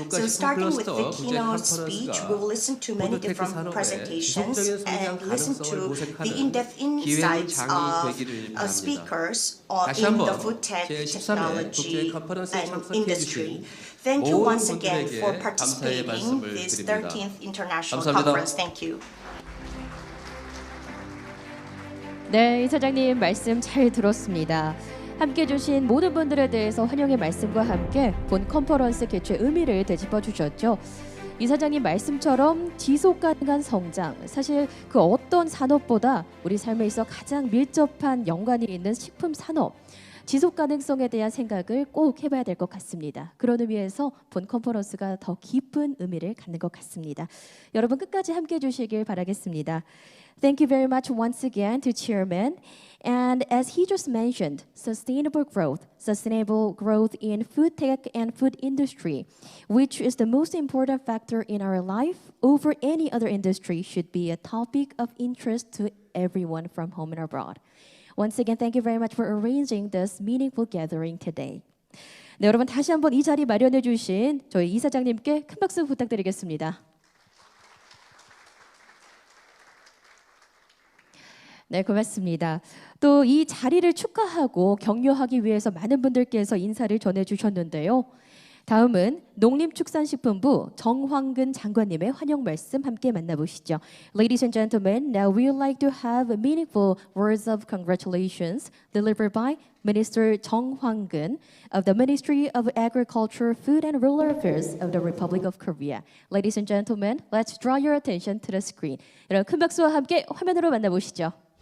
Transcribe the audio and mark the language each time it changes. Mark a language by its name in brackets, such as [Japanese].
[English] So starting with the keynote speech, we will listen to many different presentations and listen to the in-depth insights of speakers in the food tech technology and industry. Thank you once again for participating in this 13th International Conference. Thank you. [Korean] 네, 이사장님 말씀 잘 들었습니다. 함께 해주신 모든 분들에 대해서 환영의 말씀과 함께 본 컨퍼런스 개최 의미를 되짚어 주셨죠. 이사장님 말씀처럼 지속 가능한 성장, 사실 그 어떤 산업보다 우리 삶에 있어 가장 밀접한 연관이 있는 식품 산업, 지속 가능성에 대한 생각을 꼭 해봐야 될 것 같습니다. 그런 의미에서 본 컨퍼런스가 더 깊은 의미를 갖는 것 같습니다. 여러분 끝까지 함께 해주시길 바라겠습니다. [English] Thank you very much once again to Chairman. And as he just mentioned, sustainable growth in food tech and food industry, which is the most important factor in our life over any other industry, should be a topic of interest to everyone from home and abroad. Once again, thank you very much for arranging this meaningful gathering today. [Korean] 네, 여러분 다시 한번 이 자리 마련해 주신 저희 이사장님께 큰 박수 부탁드리겠습니다. 네, 고맙습니다. 또 이 자리를 축하하고 격려하기 위해서 많은 분들께서 인사를 전해주셨는데요. 다음은 농림축산식품부 정황근 장관님의 환영 말씀 함께 만나보시죠. [English] Ladies and gentlemen, now we would like to have meaningful words of congratulations delivered by Minister Jung Hwang-gun of the Ministry of Agriculture, Food and Rural Affairs of the Republic of Korea. Ladies and gentlemen, let's draw your attention to the screen. [Korean] 여러분 큰 박수와 함께 화면으로 만나보시죠.